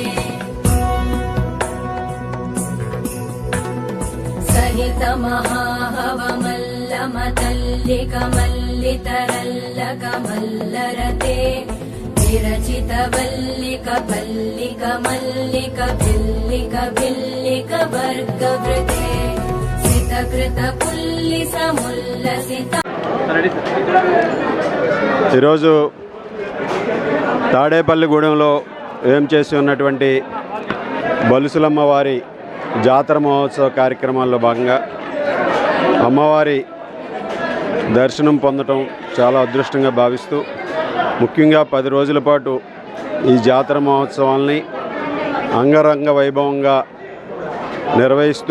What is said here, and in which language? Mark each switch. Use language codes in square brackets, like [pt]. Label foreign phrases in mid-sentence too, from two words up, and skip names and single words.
[sa] सहित महाहवमल्लमतल्लिकमल्लितरल्लकमल्लरते विरचित वल्लिक पल्लिक मल्लिक भिल्लिक भिल्लिक वर्गवृते सितकृत पुल्लिसमुल्लसित [te] ఈరోజు తాడేపల్లిగూడెంలో ఏం చేసి ఉన్నటువంటి బలుసులమ్మ వారి జాతర మహోత్సవ కార్యక్రమాల్లో భాగంగా అమ్మవారి దర్శనం పొందటం చాలా అదృష్టంగా భావిస్తూ ముఖ్యంగా 10 రోజుల పాటు ఈ జాతర మహోత్సవాల్ని అంగరంగ వైభవంగా నిర్వహిస్తూ